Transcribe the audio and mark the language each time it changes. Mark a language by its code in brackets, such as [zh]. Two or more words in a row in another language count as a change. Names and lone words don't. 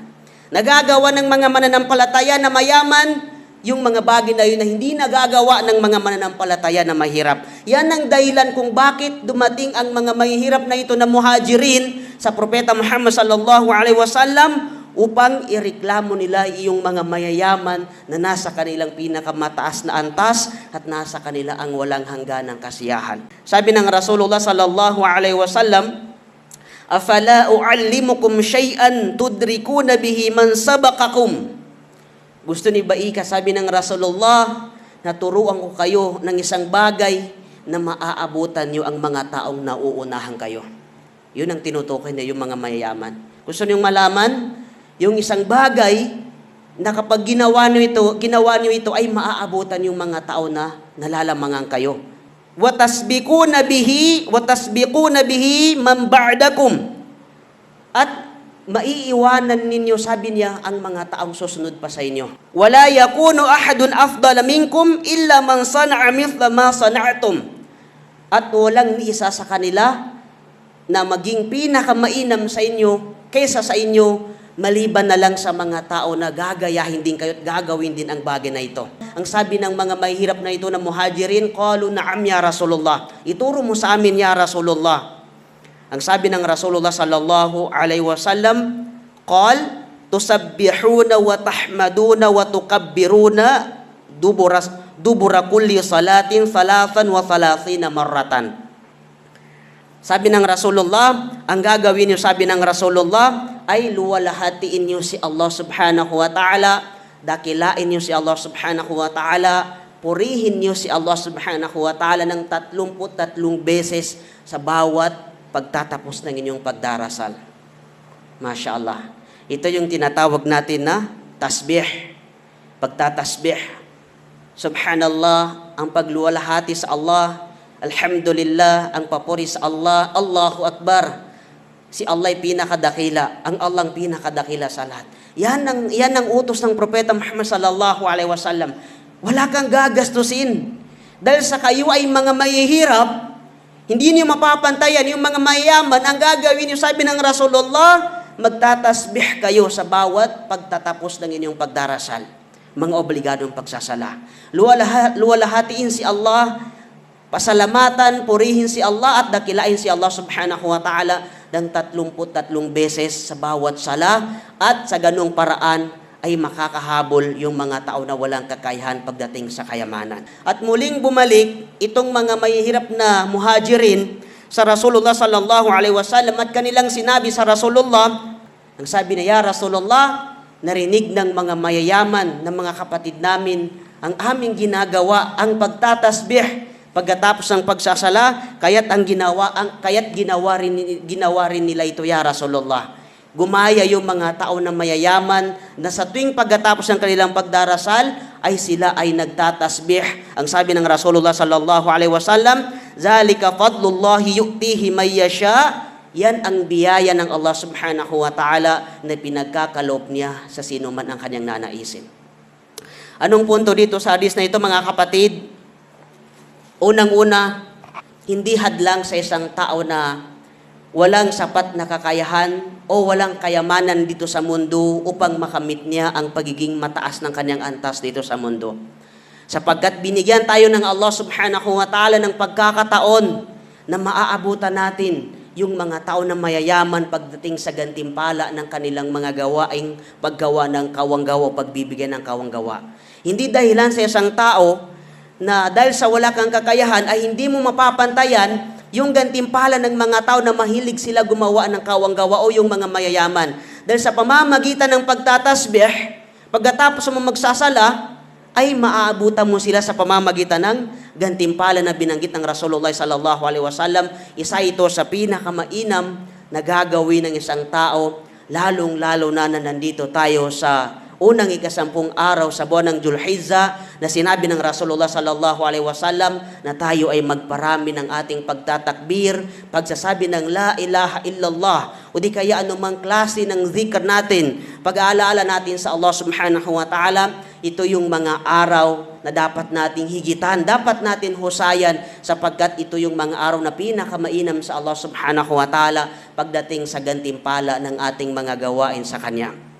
[tl] Nagagawa ng mga mananampalataya na mayaman yung mga bagay na yun na hindi nagagawa ng mga mananampalataya na mahirap. Yan ang dahilan kung bakit dumating ang mga mahihirap na ito na muhajirin sa Propeta Muhammad [ar] صلى الله عليه وسلم [tl] upang ireklamo nila yung mga mayayaman na nasa kanilang pinakamataas na antas at nasa kanila ang walang hangganang kasiyahan. Sabi ng Rasulullah [ar] صلى الله عليه وسلم, أفلا أعلمكم شيئا تدركون به من سبقكم. [tl] Gusto ni Baika, sabi ng Rasulullah, naturuan ko kayo ng isang bagay na maaabutan niyo ang mga taong nauunahan kayo. Yun ang tinutukoy niya yung mga mayayaman. Gusto niyong malaman? Yung isang bagay na kapag ginawa niyo ito ay maaabutan yung mga tao na nalalamangan kayo. [ar] وتسبقون به من بعدكم. [tl] At maiiwanan ninyo, sabi niya, ang mga taong susunod pa sa inyo. [ar] ولا يكون أحد أفضل منكم إلا من صنع مثل ما صنعتم. [tl] At walang isa sa kanila na maging pinakamainam sa inyo kaysa sa inyo, maliban na lang sa mga tao na gagayahin din kayo at gagawin din ang bagay na ito. Ang sabi ng mga mahihirap na ito na muhajirin, [ar] قالوا نعم يا رسول الله. [tl] Ituro mo sa amin, [ar] يا رسول الله. [tl] Ang sabi ng Rasulullah [ar] صلى الله عليه وسلم, قال تسبحون وتحمدون وتكبرون دبر كل صلاة 33 مرة. [tl] Sabi ng Rasulullah, ang gagawin niyo, sabi ng Rasulullah, ay luwalhatiin niyo si Allah [ar] سبحانه وتعالى, [tl] dakilain niyo si Allah [ar] سبحانه وتعالى, [tl] purihin niyo si Allah [ar] سبحانه وتعالى [tl] ng 33 beses sa bawat pagtatapos ng inyong pagdarasal. [ar] ما شاء الله. [tl] Ito yung tinatawag natin na tasbih. Pagtatasbih. Subhanallah, ang pagluwalhati sa Allah. Alhamdulillah, ang papuri sa Allah. [ar] الله أكبر. [tl] Si Allah ay pinakadakila. Ang Allah ang pinakadakila sa lahat. Yan ang utos ng Propeta Muhammad [ar] صلى الله عليه وسلم. [tl] Wala kang gagastusin. Dahil sa kayo ay mga mahihirap, hindi niyo mapapantayan yung mga mayayaman. Ang gagawin niyo, sabi ng Rasulullah, magtatasbih kayo sa bawat pagtatapos ng inyong pagdarasal. Mga obligadong pagsasala. Luwalhatiin si Allah, pasalamatan, purihin si Allah at dakilain si Allah [ar] سبحانه وتعالى [tl] ng 33 beses sa bawat sala at sa ganung paraan ay makakahabol yung mga tao na walang kakayahan pagdating sa kayamanan. At muling bumalik itong mga mahihirap na muhajirin sa Rasulullah [ar] صلى الله عليه وسلم [tl] at kanilang sinabi sa Rasulullah, ang sabi niya, [ar] "يا رسول الله, [tl] narinig ng mga mayayaman ng mga kapatid namin ang aming ginagawa, ang pagtatasbih pagkatapos ng pagsasala, kaya't ginawa rin nila ito, [ar] يا رسول الله." [tl] Gumaya yung mga tao na mayayaman na sa tuwing pagkatapos ng kanilang pagdarasal ay sila ay nagtatasbih. Ang sabi ng Rasulullah [ar] صلى الله عليه وسلم, "ذلك فضل الله يؤتيه من يشاء." [tl] Yan ang biyaya ng Allah [ar] سبحانه وتعالى [tl] na pinagkakaloob niya sa sino man ang kanyang nanaisin. Anong punto dito sa hadis na ito, mga kapatid? Unang-una, hindi hadlang sa isang tao na walang sapat na kakayahan o walang kayamanan dito sa mundo upang makamit niya ang pagiging mataas ng kanyang antas dito sa mundo. Sapagkat binigyan tayo ng Allah [ar] سبحانه وتعالى [tl] ng pagkakataon na maaabutan natin yung mga tao na mayayaman pagdating sa gantimpala ng kanilang mga gawaing paggawa ng kawanggawa o pagbibigyan ng kawanggawa. Hindi dahilan sa isang tao na dahil sa wala kang kakayahan ay hindi mo mapapantayan yung gantimpala ng mga tao na mahilig sila gumawa ng kawanggawa o yung mga mayayaman. Dahil sa pamamagitan ng pagtatasbih, pagkatapos mo magsasala, ay maaabutan mo sila sa pamamagitan ng gantimpala na binanggit ng Rasulullah [ar] صلى الله عليه وسلم. [tl] Isa ito sa pinakamainam na gagawin ng isang tao, lalong-lalo na nandito tayo sa unang ikasampung araw sa buwan ng Dzulhijjah na sinabi ng Rasulullah [ar] صلى الله عليه وسلم [tl] na tayo ay magparami ng ating pagtatakbir, pagsasabi ng [ar] لا إله إلا الله [tl] o di kaya anumang klase ng zikr natin, pag-aalaala natin sa Allah [ar] سبحانه وتعالى. [tl] Ito yung mga araw na dapat nating higitan, dapat natin husayan sapagkat ito yung mga araw na pinakamainam sa Allah [ar] سبحانه وتعالى [tl] pagdating sa gantimpala ng ating mga gawain sa Kanya.